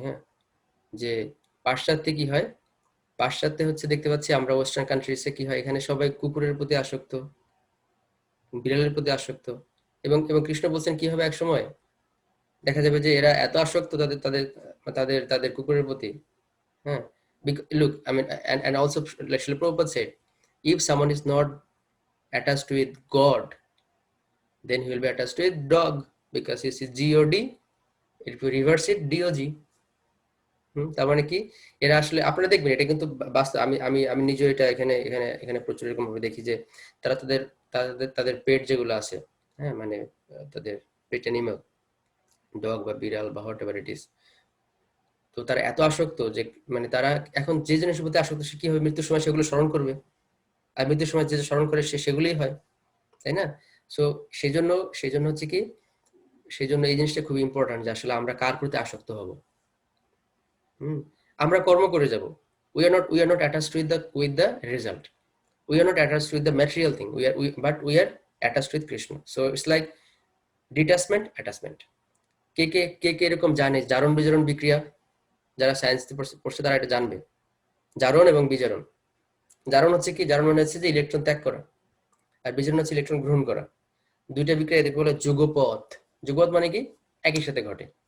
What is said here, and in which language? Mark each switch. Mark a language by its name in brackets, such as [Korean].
[Bangla] হ্যাঁ, যে পাশ্চাত্যে কি হয়, পাশ্চাত্যে হচ্ছে দেখতে পাচ্ছি আমরা ওয়েস্টার্ন কান্ট্রিজে কি হয়, এখানে সবাই কুকুরের প্রতি আসক্ত, বিড়ালের প্রতি আসক্ত। এবং কৃষ্ণ বলছেন কি হবে এক সময়, দেখা যাবে যে এরা এত আসক্ত তাদের তাদের তাদের তাদের কুকুরের প্রতি। [English] হ্যাঁ, look, I mean, and also like Srila Prabhupada said, if someone is not attached with God, then he will be attached to a dog, because he is God. If you reverse it, DOG. [Bangla] তার মানে কি, এরা আসলে আপনারা দেখবেন এটা কিন্তু বাস্তব, আমি আমি আমি নিজেও এটা এখানে এখানে এখানে প্রচুর এরকম ভাবে দেখি যে তারা তাদের পেট যেগুলো আছে, হ্যাঁ, মানে তাদের পেট অ্যানিমাল, ডগ বা বিড়াল বা [English] whatever it is, [Bangla] তো তারা এত আসক্ত যে মানে তারা এখন যে জিনিসের প্রতি আসক্ত সে কি হবে, মৃত্যুর সময় সেগুলো স্মরণ করবে। আর মৃত্যুর সময় যে যে স্মরণ করে সেগুলোই হয়, তাই না? সো সেই জন্য হচ্ছে কি, সেই জন্য এই জিনিসটা খুবই ইম্পর্টেন্ট যে আসলে আমরা কার প্রতি আসক্ত হব। [English] হুম, [Bangla] আমরা কর্ম করে যাব, [English] we are not attached with the result, we are not attached with the material thing, but we are attached with Krishna. So it's like detachment, attachment. [Bangla] কে এরকম জানে জারণ বিজারণ বিক্রিয়া, যারা সায়েন্স পড়ছে তারা এটা জানবে, জারণ এবং বিজারণ। জারণ হচ্ছে কি, জারণ মানে হচ্ছে যে ইলেকট্রন ত্যাগ করা, আর বিজারণ হচ্ছে ইলেকট্রন গ্রহণ করা। দুইটা বিক্রিয়া এদেরকে বলে যুগপথ। যুগপথ মানে কি, একই সাথে ঘটে।